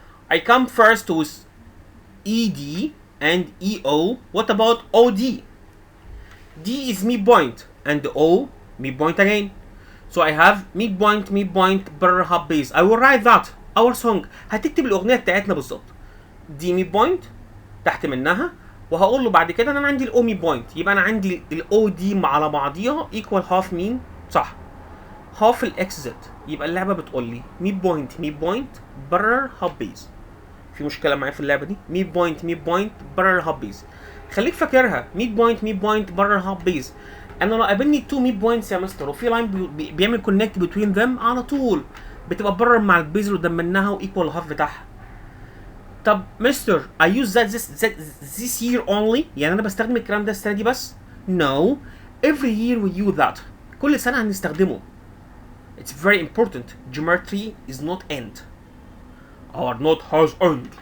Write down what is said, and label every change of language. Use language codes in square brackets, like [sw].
[en] I come first with ED and EO. What about OD? D is midpoint and O midpoint again. So I have midpoint بره half base. I will write that our song. [ar] هتكتب الأغنية بتاعتنا بالظبط. دي midpoint تحت منها، وهقول له بعد كده ان انا عندي الاو midpoint. يبقى انا عندي الاو دي على بعضيها equal half مين؟ صح. half الاكس زد. يبقى اللعبة بتقول لي midpoint بره half base. في مشكلة معايا في اللعبة دي؟ midpoint بره half base. خليك فاكرها midpoint بره half base. انا لو قابلني 2 ميد بوينتس يا مستر وفي لاين بيعمل كونكت بتوين ذم، على طول بتبقى بره مع البيز اللي قدام منها وايكوال هاف بتاعها. طب مستر [en] I use this year only، [ar] يعني انا بستخدم الكلام ده السنه دي بس؟ [en] No, every year we use that. [ar] كل سنه هنستخدمه. [en] It's very important. Geometry is not end. Or not has end.